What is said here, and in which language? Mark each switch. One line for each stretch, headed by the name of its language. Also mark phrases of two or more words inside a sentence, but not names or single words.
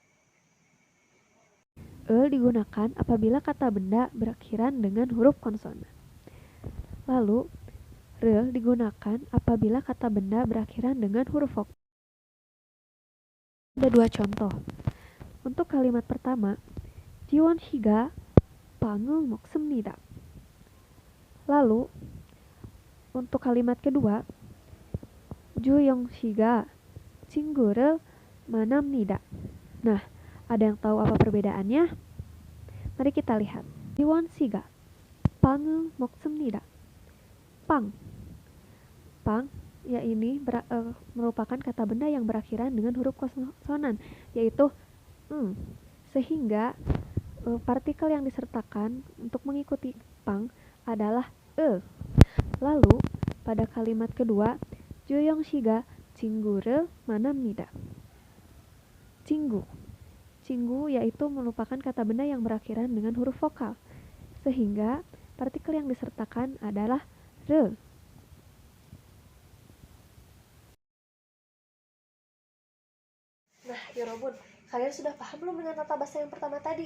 Indonesian: Digunakan apabila kata benda berakhiran dengan huruf konsonan. Lalu, digunakan apabila kata benda berakhiran dengan huruf vokal. Ada dua contoh. Untuk kalimat pertama,
Korean: 지원 씨가 빵을 먹습니다.
Indonesian: Lalu, untuk kalimat kedua,
Korean: 주영 씨가 친구를 만납니다.
Indonesian: Nah, ada yang tahu apa perbedaannya? Mari kita lihat.
Korean: 지원 씨가 빵을 먹습니다.
Indonesian: Pang. Pang, ya ini merupakan kata benda yang berakhiran dengan huruf konsonan, yaitu sehingga partikel yang disertakan untuk mengikuti pang adalah Lalu, pada kalimat kedua,
Korean: 주영 씨가 친구를 만납니다.
Indonesian: Cinggu yaitu merupakan kata benda yang berakhiran dengan huruf vokal, sehingga partikel yang disertakan adalah Nah, Yorobun, kalian sudah paham belum dengan tata bahasa yang pertama tadi?